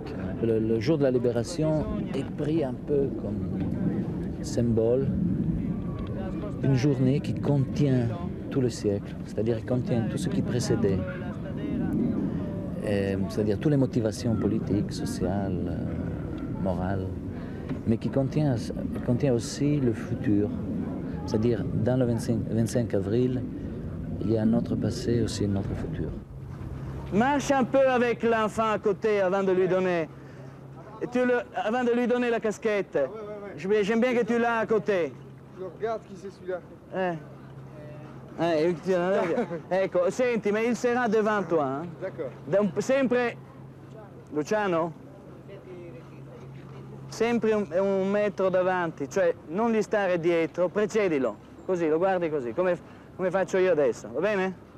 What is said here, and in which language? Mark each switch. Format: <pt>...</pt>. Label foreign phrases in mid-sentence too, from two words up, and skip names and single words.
<fr>Le jour de la libération est pris un peu comme symbole d'une journée qui contient tout le siècle, c'est-à-dire qui contient tout ce qui précédait, c'est-à-dire toutes les motivations politiques, sociales, morales, mais qui contient aussi le futur, c'est-à-dire dans le 25 avril, il y a notre passé et aussi notre futur. Marche un peu avec l'enfant à côté avant de lui donner. Avant de lui donner la casquette. J'aime bien que tu l'as à côté. Je regarde qui c'est celui-là.</fr> <it>Ecco, senti, ma il sarà davanti a?</it> <fr>D'accord.</fr> <it>Sempre, Luciano? Sempre un metro davanti, cioè non gli stare dietro, precedilo, così, lo guardi così, come faccio io adesso, va bene?</it>